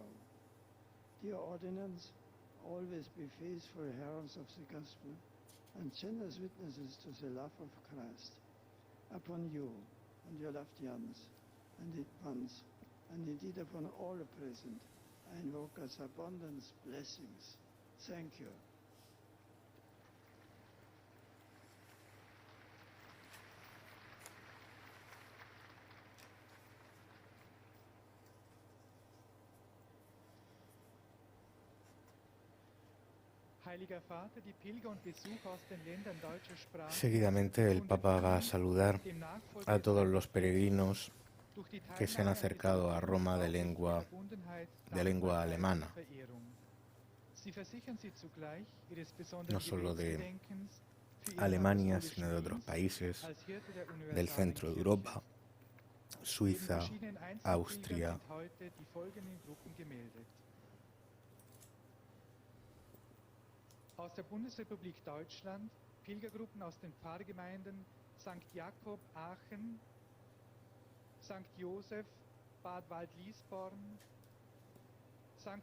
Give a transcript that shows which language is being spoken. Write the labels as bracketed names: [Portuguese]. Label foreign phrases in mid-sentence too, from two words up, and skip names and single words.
[English] Dear ordinants, always be faithful heralds of the gospel and generous witnesses to the love of Christ. Upon you and your loved ones, and indeed upon all present, I invoke God's abundant blessings. Thank you. [German] Heiliger Vater, die Pilger und Besucher aus den Ländern deutscher Sprache, [Spanish] Seguidamente el Papa va a saludar a todos los peregrinos que se han acercado a Roma de lengua alemana, no solo de Alemania, sino de otros países del centro de Europa, Suiza, Austria. [German] Aus der Bundesrepublik Deutschland, Pilgergruppen aus den Pfarrgemeinden St. Jakob Aachen, St. Josef Bad Waldliesborn, St.